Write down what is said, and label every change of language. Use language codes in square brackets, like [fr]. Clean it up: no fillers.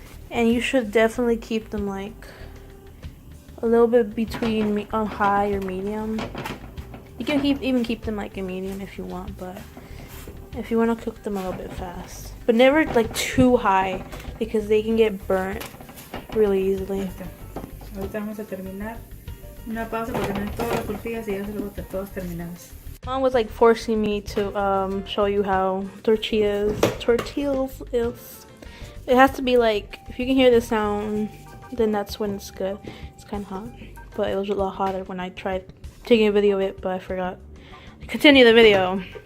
[en] And you should definitely keep them like a little bit between high or medium. You can even keep them like a medium if you want, but if you want to cook them a little bit fast, but never like too high because they can get burnt really easily. [es] Ahorita vamos a terminar. Una pausa porque no hay todas las tortillas y ya se luego todas terminadas. [en] Mom was like forcing me to show you how tortillas is. It has to be like, if you can hear the sound, then that's when it's good. It's kind of hot, but it was a lot hotter when I tried taking a video of it, but I forgot. Continue the video.